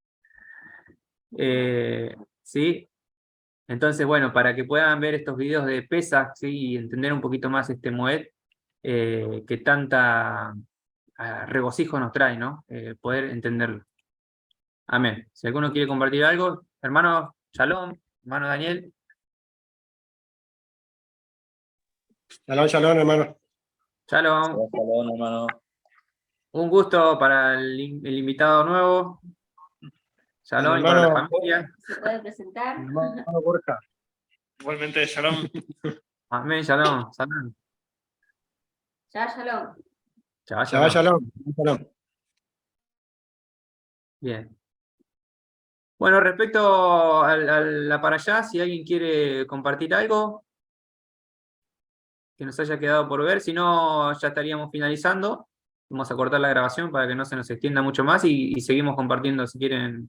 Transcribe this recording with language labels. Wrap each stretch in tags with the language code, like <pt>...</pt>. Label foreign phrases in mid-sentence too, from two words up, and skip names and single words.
<es>Sí, entonces, bueno, para que puedan ver estos videos de Pesaj, ¿sí? Y entender un poquito más este Moed, que tanta regocijo nos trae, ¿no? Poder entenderlo. Amén. Si alguno quiere compartir algo, hermano Shalom, hermano Daniel. Shalom, shalom, hermano. Shalom. Shalom, hermano. Un gusto para el invitado nuevo. Shalom y para la Hermano, familia. ¿Se puede presentar? hermano Borja. Igualmente, shalom. Amén, shalom. Shalom. Shalom. Shabbat Shabbat shalom. shalom. Shalom. Bien. Bueno, respecto a la para allá, si alguien quiere compartir algo que nos haya quedado por ver, si no, ya estaríamos finalizando. Vamos a cortar la grabación para que no se nos extienda mucho más y seguimos compartiendo si quieren.</es>